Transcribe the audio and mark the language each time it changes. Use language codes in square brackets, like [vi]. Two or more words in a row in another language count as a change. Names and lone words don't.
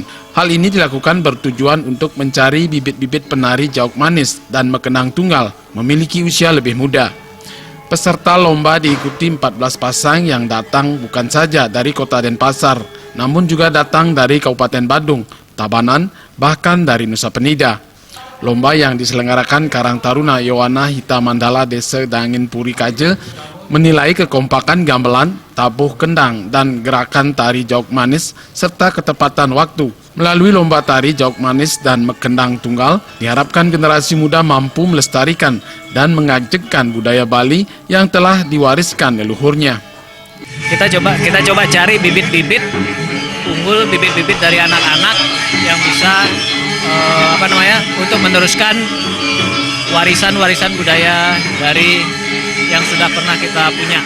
[id] Hal ini dilakukan bertujuan untuk mencari bibit-bibit penari Jauk Manis dan Mekendang Tunggal memiliki usia lebih muda. Peserta lomba diikuti 14 pasang yang datang bukan saja dari kota Denpasar, namun juga datang dari Kabupaten Badung, Tabanan, bahkan dari Nusa Penida. Lomba yang diselenggarakan Karang Taruna Yowana Hitam Mandala Desa Dangin Puri Kaje menilai kekompakan gamelan, tabuh kendang, dan gerakan tari Jauk Manis serta ketepatan waktu. Melalui lomba tari Jauk Manis dan Mekendang Tunggal, diharapkan generasi muda mampu melestarikan dan mengajekkan budaya Bali yang telah diwariskan leluhurnya. Kita coba cari bibit-bibit unggul, bibit-bibit dari anak-anak yang bisa untuk meneruskan warisan-warisan budaya dari yang sudah pernah kita punya.